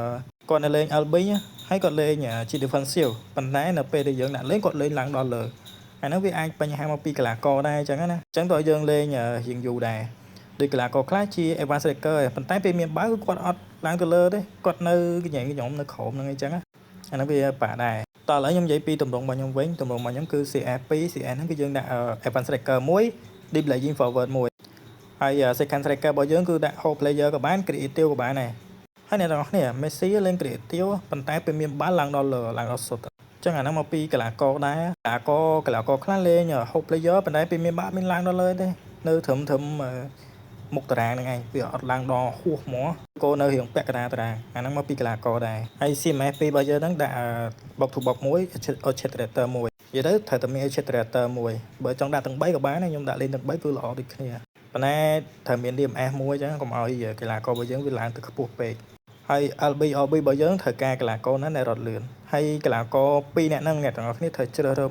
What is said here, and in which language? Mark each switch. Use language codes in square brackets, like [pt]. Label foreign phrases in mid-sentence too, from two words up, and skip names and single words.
[km] LB ហើយគាត់លេងជា defensive ប៉ុន្តែនៅពេលដែលយើងដាក់លេងគាត់លេងឡើងដល់លើអាហ្នឹងវាអាចបញ្ហាមកពីកីឡាករដែរអញ្ចឹងណាអញ្ចឹងតើយើងលេងរៀងយូរដែរដោយកីឡាករខ្លះជា [en] advanced striker [km] ប៉ុន្តែពេលមានបាល់គាត់អត់ឡើងទៅលើទេគាត់នៅកញ្ញែងខ្ញុំនៅក្រោមហ្នឹងអញ្ចឹងអាហ្នឹងវាបាក់ដែរតើឥឡូវខ្ញុំនិយាយពីទម្រង់របស់ខ្ញុំវិញទម្រង់របស់ខ្ញុំគឺ CF2 CN ហ្នឹងគឺ យើងដាក់ [en] advanced striker [km] 1 [en] deep lying forward [km] 1 ហើយ [en] second striker [km] របស់យើងគឺដាក់ [en] whole player [km] ក៏បាន creative ក៏បានដែរហើយអ្នកទាំងអស់គ្នាមេស៊ីលេង creative ប៉ុន្តែពេលមានបាល់ឡើងដល់លើឡើងដល់សុទ្ធអញ្ចឹងអាហ្នឹងមកពីកីឡាករដែរកីឡាករខ្លះលេង [en] whole player [km] ប៉ុន្តែពេលមាន បាល់មានឡើងដល់លើទេនៅត្រឹមមុខតារាងហ្នឹងឯងវាអត់ឡើងដល់ហួសហ្មងគោនៅរៀងពាក់កណ្ដាលតារាងអាហ្នឹងមកពីកីឡាករដែរហើយ CMF 2របស់យើងហ្នឹងដាក់ [en] box to box [km] 1 Orchestrator 1និយាយទៅ ត្រូវតែមាន Orchestrator 1បើចង់ដាក់ទាំង3ក៏បានដែរខ្ញុំដាក់លេងទាំង3គឺល្អដូចគ្នាប៉ុន្តែត្រូវមាន DMF 1អញ្ចឹងកុំឲ្យកីឡាកររបស់យើងវាឡើងទៅខ្ពស់ពេក ហើយ LB របស់យើងត្រូវការកីឡាករណាដែលរត់លឿនហើយកីឡាករ2នាក់ហ្នឹងអ្នកទាំងអស់គ្នាត្រូវជ្រើសរើស